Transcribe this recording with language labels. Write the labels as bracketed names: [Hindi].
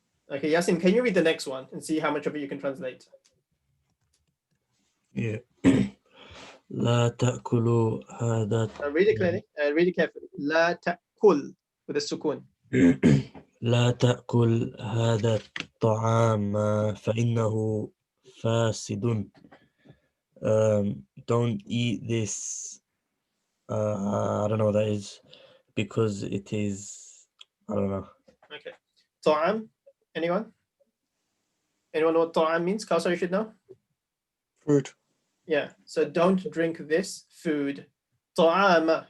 [English] Okay, Yasin, can you read the next one and see how much of it you can translate? Yeah. [Arabic] لا تأكلوا هذا. [English] Read it clearly. Read it carefully. [Arabic] لا تأكل [English] with a sukun. [Arabic] لا تأكل هذا الطعام فإنه فاسد. [English] Don't eat this. I don't know what that is because it is. I don't know. Okay. Ta'am. Anyone? Anyone know what ta'am means? Kausar, you should know. Food. Yeah. So don't drink this food. Ta'ama.